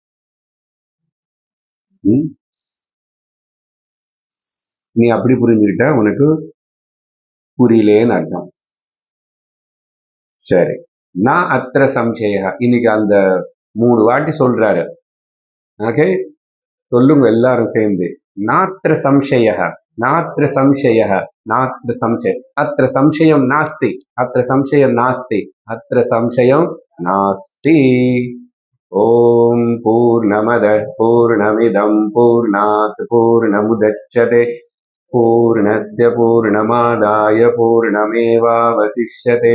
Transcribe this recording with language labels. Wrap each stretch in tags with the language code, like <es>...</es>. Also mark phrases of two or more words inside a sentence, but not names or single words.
<ta>நீ அப்படி புரிஞ்சுக்கிட்டா உனக்கு புரியலேன்னு அர்த்தம். சரி, நான்</ta> <sa>अत्र संशय,</sa> <ta>இன்னைக்கு அந்த 3 வாட்டி சொல்றாரு. ஓகே, சொல்லுங்க எல்லாரும் சேர்ந்து.</ta> <sa>नात्र संशय, नात्र संशय, नात्र संशय, अत्र संशयम् नास्ति, अत्र संशयम् नास्ति, अत्र संशयम् नास्ति. ओम् पूर्णमद पूर्णमिदम् पूर्णात् पूर्णमुदच्यते पूर्णस्य पूर्णमादाय पूर्णमेवावशिष्यते.</sa>